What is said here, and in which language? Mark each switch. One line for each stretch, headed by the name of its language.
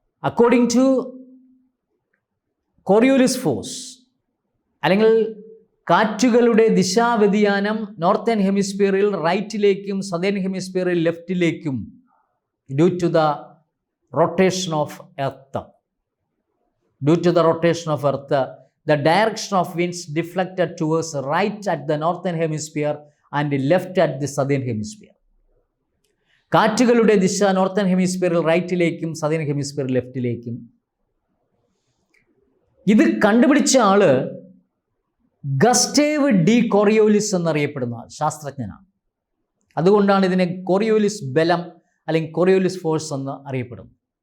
English: according to Coriolis force,
Malayalam: അല്ലെങ്കിൽ കാറ്റുകളുടെ ദിശാവ്യതിയാനം northern ഹെമിസ്ഫിയറിൽ റൈറ്റിലേക്കും southern ഹെമിസ്ഫിയറിൽ ലെഫ്റ്റിലേക്കും
English: Due to the rotation of earth. Due to the rotation of earth, the direction of winds deflected towards right at the northern hemisphere and left at the southern hemisphere.
Malayalam: കാറ്റുകളുടെ ദിശ northern ഹെമിസ്ഫിയറിൽ റൈറ്റിലേക്കും southern ഹെമിസ്ഫിയറിൽ ലെഫ്റ്റിലേക്കും. ഇത് കണ്ടുപിടിച്ച ആള് ഗസ്റ്റേവ് D Coriolis എന്നറിയപ്പെടുന്ന ശാസ്ത്രജ്ഞനാണ്. അതുകൊണ്ടാണ് ഇതിനെ Coriolis ബലം അല്ലെങ്കിൽ കോറിയോലിസ് ഫോഴ്സ് എന്ന് അറിയപ്പെടുന്നത്.